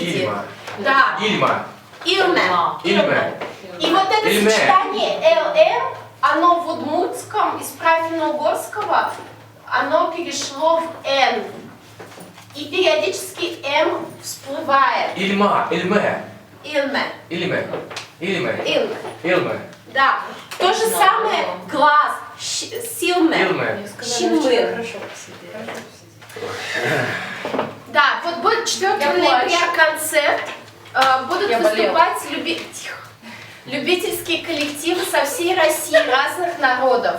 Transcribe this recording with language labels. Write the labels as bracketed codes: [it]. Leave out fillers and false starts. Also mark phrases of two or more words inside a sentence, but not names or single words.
[udm] Ильма. [ru] Да, [udm] Ильма. Илме. Ильме. [ru] И вот это [udm] Ильме. [ru] сочетание ЛМ, оно в удмуртском из правильно угорского, оно перешло в Н. И периодически М всплывает. [udm] Ильма. Ильме. Илме. Ильме. Ильме. Илме. Ильме. [ru] Да. То же самое глаз. Силме. [udm] Ильме. Щимы. [ru] Хорошо посидели. Да, вот будет 4 Я ноября плачу. концерт. Будут Я болела. выступать любительские коллективы со всей России, разных народов.